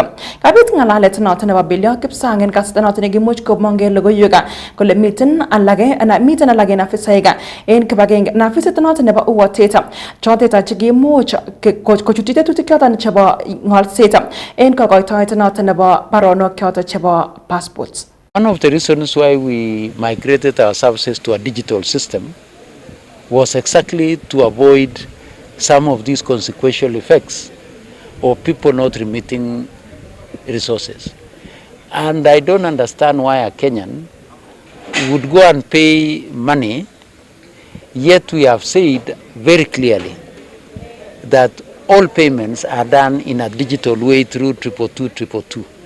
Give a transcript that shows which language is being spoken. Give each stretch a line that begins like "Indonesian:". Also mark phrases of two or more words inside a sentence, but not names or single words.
Kalenjin: Kabit ngalalet noton nebo Bello kipsang en kasarta noton nekimuch komongei logoiwek kole miten alage en afisaek en kibagenge na afisit noton nebo uwatet chotet chekimuch kochuti tetutik choton chebo ngolset en kokoitoet noton nebo baronok choton chebo passports.
English: One of the reasons why we migrated our services to a digital system was exactly to avoid some of these consequential effects of people not remitting resources. And I don't understand why a Kenyan would go and pay money, yet we have said very clearly that all payments are done in a digital way through 222.